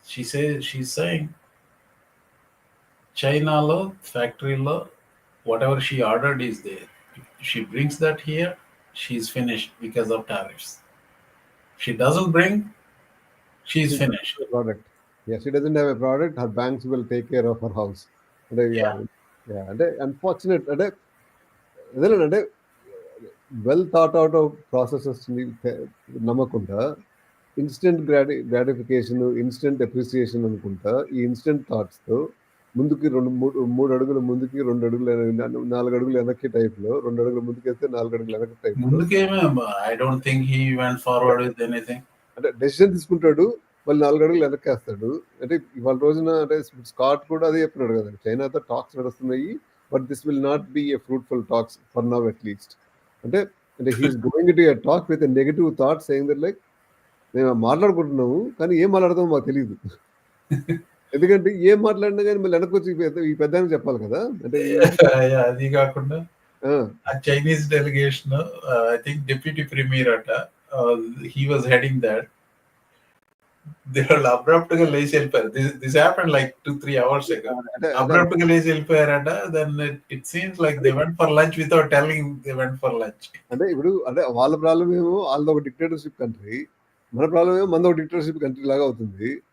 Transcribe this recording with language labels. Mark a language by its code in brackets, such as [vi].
[en] She's saying China law, factory law, whatever she ordered is there. If she brings that here, she's finished because of tariffs. She doesn't bring, she's She finished. doesn't have a product. Yeah, she doesn't have a product. Her banks will take care of her house. Yeah. And unfortunate. And well thought out of processes [te] నమ్మకుండా instant gratification instant appreciation అనుకుంటా ఈ instant థాట్స్తో ముందుకి మూడు అడుగులు ముందుకి 2 అడుగులు 4 అడుగులు వెనక్కి టైప్లో 2 అడుగులు ముందుకేస్తే 4 అడుగులు వెనక్కి టైప్లో ముందుకేమో [en] I don't think he went forward with anything. [te] అంటే డెసిషన్ తీసుకుంటాడు, మళ్ళీ 4 అడుగులు వెనక్కేస్తాడు. అంటే ఇవాళ రోజున అంటే స్కాట్ కూడా అదే చెప్పినాడు కదా, చైనాతో టాక్స్ నడుస్తున్నాయి, [en] But this will not be a fruitful talks for now at least. అంటే he is going to a talk with a negative thought saying that like [te] మేము మాట్లాడుకుంటున్నాము కానీ ఏం మాట్లాడతామో మాకు తెలియదు. ఎందుకంటే ఏం మాట్లాడినా కానీ మళ్ళీ వెనక్కి వచ్చి ఈ పెద్ద చెప్పాలి కదా. అంటే అది కాకుండా ఆ Chinese delegation I think deputy premier అట, [en] he was heading that. They were abrupt [te] గా లేచి వెళ్ళిపోయారు. [en] This happened like 2-3 hours ago. [te] Abrupt గా లేచి వెళ్ళిపోయారట. [en] Then it seems like they went for lunch without telling they went for lunch. [te] అంటే ఇప్పుడు అంటే వాళ్ళ ప్రాబ్లం ఏమో వాళ్ళది ఒక డిక్టేటర్షిప్ కంట్రీ, మన ప్రాబ్లం ఏమో మనది ఒక డిక్టేటర్షిప్ కంట్రీ లాగా అవుతుంది.